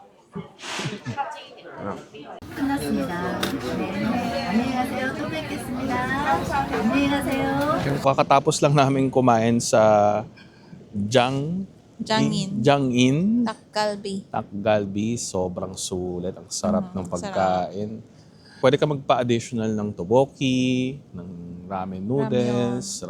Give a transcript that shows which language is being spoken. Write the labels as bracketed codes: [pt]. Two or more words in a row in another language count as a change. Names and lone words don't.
[ko] 끝났습니다. 네. 안녕히 가세요. 또 뵙겠습니다. 안녕히 가세요. [tl] Kakatapos lang namin kumain sa Jang-in. Jang-in Dak Galbi. Dak Galbi. Sobrang sulit. Ang sarap ng sarap. pagkain. Pwede ka magpa-additional ng toboki, ng ramen noodles,